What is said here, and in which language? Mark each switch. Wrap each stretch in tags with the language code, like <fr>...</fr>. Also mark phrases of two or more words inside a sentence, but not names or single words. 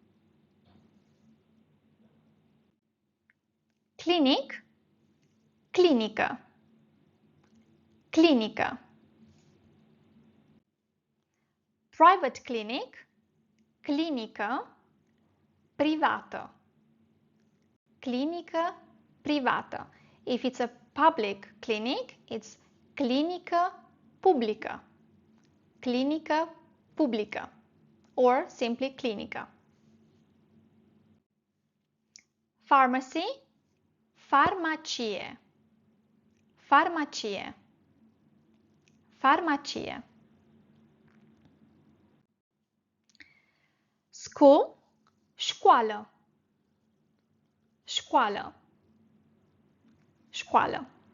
<ro>Clinic, clinică, clinică.</ro> <en>Private clinic,</en> <ro>clinică privată, clinică privată.</ro> <en>If it's a public clinic, it's</en> <ro>clinică publică, clinică publică,</ro> <en>or simply clinică.</en> <ro>Pharmacy, farmacie, farmacie, farmacie. School, școală, școală, școală.</ro>